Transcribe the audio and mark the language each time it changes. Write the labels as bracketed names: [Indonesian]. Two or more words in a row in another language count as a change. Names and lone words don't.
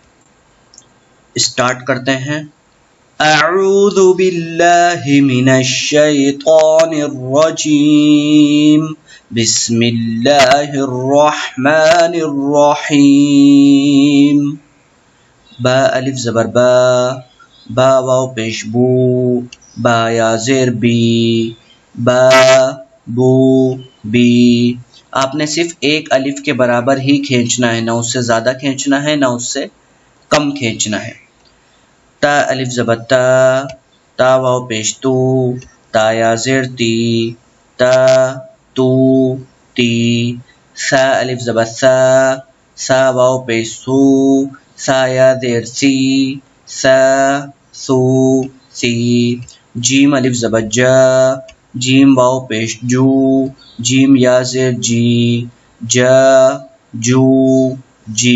[Urdu] اسٹارٹ کرتے ہیں۔ [Arabic] اعوذ باللہ من الشیطان الرجیم، بسم اللہ الرحمن الرحیم۔ [Urdu] با الف زبر با، با واو پیش بو، با یا زیر بی، با بو بی۔ آپ نے صرف ایک الف کے برابر ہی کھینچنا ہے، نہ اس سے زیادہ کھینچنا ہے نہ اس سے کم کھینچنا ہے۔ تا الف زبر تا، تا واو پیش تو، تا یا زیر تی، تا تو تی۔ ثا الف زبر ثا، ثا واو پیش سو، ثا یا زیر سی، ثا سو سی۔ جیم الف زبر جا، جیم واو پیش جو، جیم یا زیر جی، جا جو جی۔